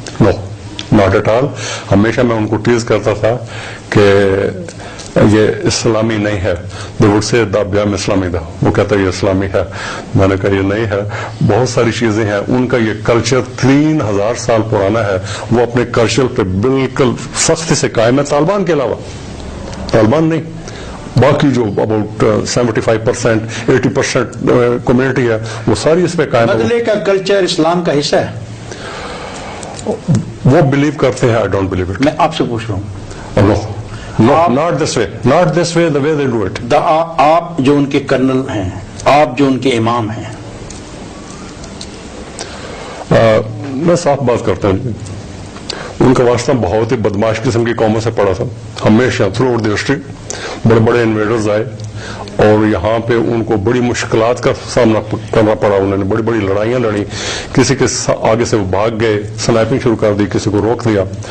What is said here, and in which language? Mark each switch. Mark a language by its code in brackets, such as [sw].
[en] No, not at all. [ur] ہمیشہ میں ان کو ٹیز کرتا تھا کہ یہ اسلامی نہیں ہے۔ [en] they would say [ps] دا بیام اسلامی دا، [ur] وہ کہتا ہے یہ اسلامی ہے۔ میں نے کہا یہ نہیں ہے، بہت ساری چیزیں ہیں۔ ان کا یہ کلچر 3000 سال پرانا ہے، وہ اپنے کلچر پہ بالکل سختی سے قائم ہے، طالبان کے علاوہ۔ طالبان نہیں، باقی جو اباؤٹ 75% 80% کمیونٹی ہے، وہ ساری اس پہ قائم ہے۔ بدلے کا کلچر اسلام کا حصہ ہے؟ وہ بلیو کرتے ہیں، [en] I don't believe it. [ur] میں آپ سے پوچھ رہا ہوں، [en] No, not this way, the way they do it. [ur] آپ جو ان کے کرنل ہیں، آپ جو ان کے امام ہیں، میں صاف بات کرتا ہوں، ان کا واسطہ بہت ہی بدماش قسم کی قوموں سے پڑا تھا۔ ہمیشہ [en] throughout the history [ur] بڑے بڑے انویڈرز آئے اور یہاں پہ ان کو بڑی مشکلات کا سامنا کرنا پڑا۔ انہوں نے بڑی بڑی لڑائیاں لڑی، کسی کے آگے سے وہ بھاگ گئے، سنائپنگ شروع کر دی، کسی کو روک دیا۔